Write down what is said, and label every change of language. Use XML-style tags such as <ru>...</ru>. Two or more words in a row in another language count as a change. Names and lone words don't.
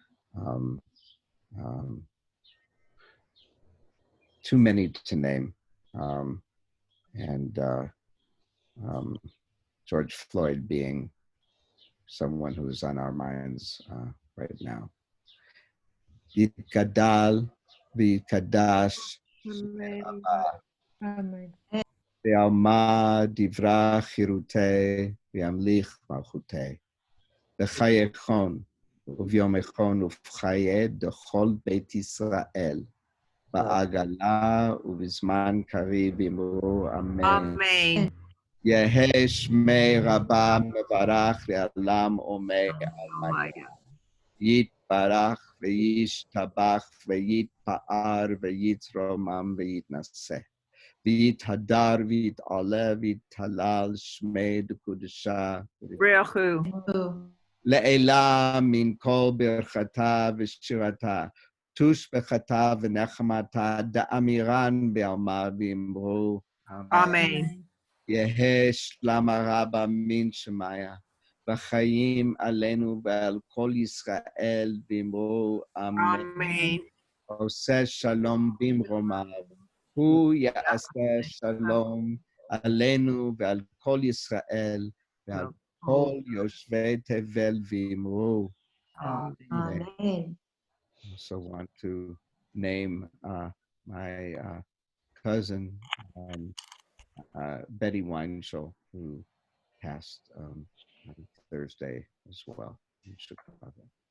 <en>Too many to name. and George Floyd being someone who's on our minds right now.</en> <arc>יתגדל ויתקדש</arc> <en>Amen.</en> <arc>ועלמא דיברא כרעותה וימליך מלכותה בחייכון וביומיכון ובחיי דכל בית ישראל בעגלא ובזמן קריב אמרו אמן.</arc> <en>Amen.</en> <arc>יהא שמה רבא מברך ולעלם עלמי</arc> <en>Oh my God.</en> <arc>יתברך וישתבח ויתפאר ויתרומם ויתנשא ויתהדר ויתעלה ויתהלל שמה דקודשא Rechu. לעלא מן כל ברכתא ושירתא תשבחתא ונחמתא דאמירן בעלמא ואמרו</arc> <en>Amen.</en> <arc>יהא שלמה רבה מן שמיה, בחיים עלינו ועל כל ישראל ואמרו אמן.</arc> <en>Amen.</en> <he>עושה שלום במרומיו, הוא יעשה שלום עלינו ועל כל ישראל ועל כל יושבי תבל ואמרו</he> <en>Amen. Amen. I also want to name my cousin, Betty Weinschel, who passed on Thursday as well in Chicago.</en>